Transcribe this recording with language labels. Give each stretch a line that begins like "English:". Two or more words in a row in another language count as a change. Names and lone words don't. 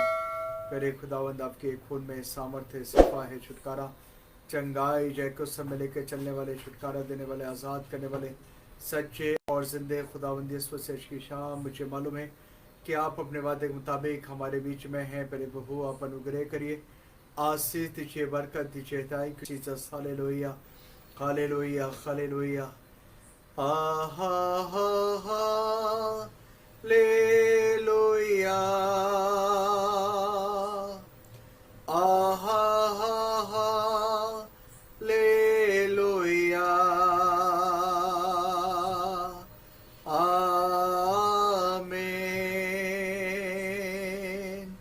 Hindi: मेरे खुदावंद, आपके खून में सामर्थ्य, शिफा है, छुटकारा, चंगाई, जय को सब में लेकर चलने वाले, छुटकारा देने वाले, आज़ाद करने वाले, सच्चे और जिंदे खुदावंदी इस की शाम। मुझे मालूम है कि आप अपने वादे के मुताबिक हमारे बीच में हैं। मेरे प्रभु, आप अनुग्रह करिए, आशीष दीजिए, बरकत दीजिए।
English: Thank you Jesus. हालेलुया हालेलुया हालेलुया। आहा हा हा ले लोया। आहा हा हा ले लोया।
Hindi: आमीन।